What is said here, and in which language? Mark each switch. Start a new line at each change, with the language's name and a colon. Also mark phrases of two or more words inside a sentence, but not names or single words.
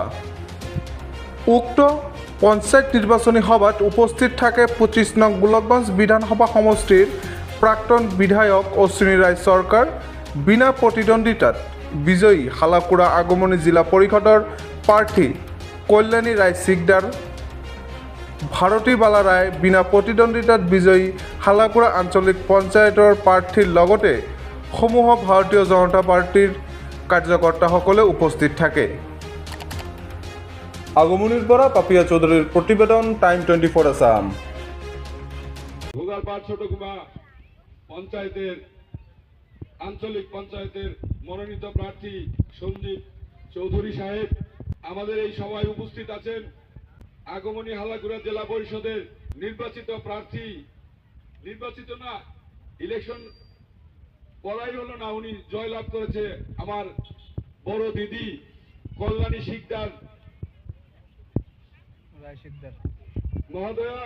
Assamese: উক্ত পঞ্চায়ত নিৰ্বাচনী সভাত উপস্থিত থাকে 25 নং গোলকগঞ্জ বিধানসভা সমষ্টিৰ প্ৰাক্তন বিধায়ক অশ্বিনী ৰায় চৰকাৰ, বিনা প্ৰতিদ্বন্দ্বিতাত বিজয়ী হালাকুৰা আগমনী জিলা পৰিষদৰ প্ৰাৰ্থী কল্যাণী ৰায় চিকদাৰ, ভাৰতী বালা ৰায় বিনা প্ৰতিদ্বন্দ্বিতাত বিজয়ী হালাকুৰা আঞ্চলিক পঞ্চায়তৰ প্ৰাৰ্থীৰ লগতে সমূহ ভাৰতীয় জনতা পাৰ্টিৰ কাৰ্যকৰ্তাসকলে উপস্থিত থাকে। আগমনীৰ পৰা পাপিয়া চৌধুৰীৰ প্ৰতিবেদন, টাইম 24 আসাম।
Bangla: গোগারপাড় ছোটগুমা পঞ্চায়েতের আঞ্চলিক পঞ্চায়েতের মনোনীত প্রার্থী সঞ্জীব চৌধুরী সাহেব আমাদের এই সভায় উপস্থিত আছেন। আগমনী হালাকুড়া জেলা পরিষদের নির্বাচিত প্রার্থী, নির্বাচিত না, ইলেকশন বলাই হলো না, উনি জয়লাভ করেছে আমার বড় দিদি কল্যাণী শিকদার মহোদয়া।